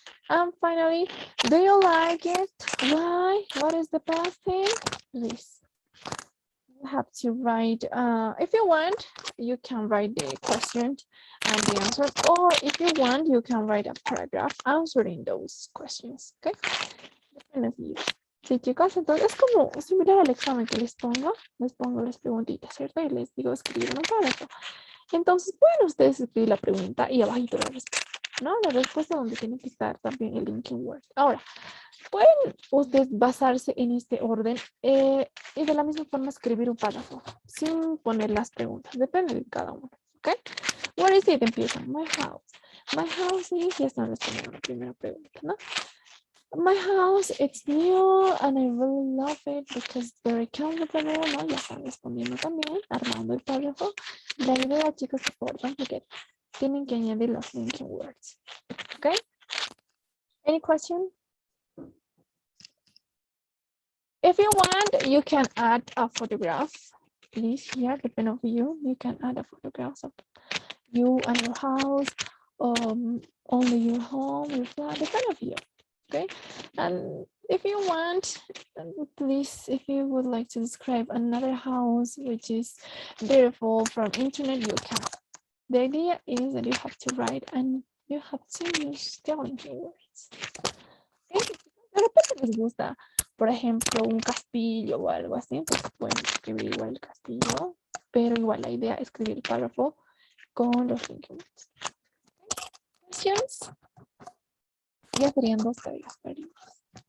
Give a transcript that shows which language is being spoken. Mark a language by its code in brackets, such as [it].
[en] And finally, do you like it? Why? What is the best thing? Please, you have to write, if you want, you can write the question and the answer, or if you want, you can write a paragraph answering those questions, okay? [es] Depende [en] of you. [es] Sí, chicos, entonces es como similar al examen que les pongo las preguntitas, ¿cierto? Y les digo escribir un párrafo. Entonces, pueden ustedes escribir la pregunta y abajito la respuesta, ¿no? La respuesta donde tiene que estar también el linking word. Ahora, pueden ustedes basarse en este orden y de la misma forma escribir un párrafo sin poner las preguntas. Depende de cada uno, ¿ok? [en] Where is it? [es] Empiezan. [en] My house. My house is, [es] ya están respondiendo la primera pregunta, ¿no? My house, it's new and I really love it because it's very comfortable, ¿no? Ya están respondiendo también, armando el párrafo. La idea, chicos, por favor, porque tienen que añadir los linking words. [en] ¿Ok? Any question? If you want, you can add a photograph. Please, here, depending on you can add a photograph of you and your house, only your home, your flat, depending on you. Okay, and if you want, please, if you would like to describe another house which is beautiful from internet, you can. The idea is that you have to write and you have to use the linking words. Okay? [es] De repente les gusta, por ejemplo, un castillo o algo así, pues pueden escribir igual el castillo, pero igual la idea es escribir el párrafo con los linking words. [en] Questions? [es] Ya serían 2 tareas perdidas.